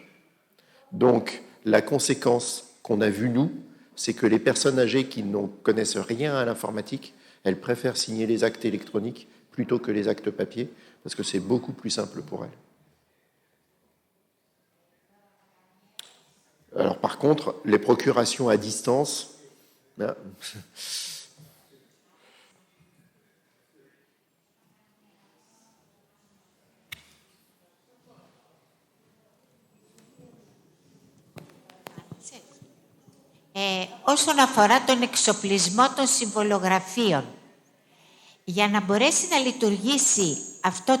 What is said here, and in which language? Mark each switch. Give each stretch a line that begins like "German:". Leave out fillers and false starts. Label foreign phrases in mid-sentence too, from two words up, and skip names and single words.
French: Donc, la conséquence qu'on a vue, nous, c'est que les personnes âgées qui ne connaissent rien à l'informatique, elles préfèrent signer les actes électroniques plutôt que les actes papier, parce que c'est beaucoup plus simple pour elles. Alors, par contre, les procurations à distance... Là,
Greek: όσον αφορά τον εξοπλισμό των συμβολογραφίων, για να μπορέσει να λειτουργήσει αυτό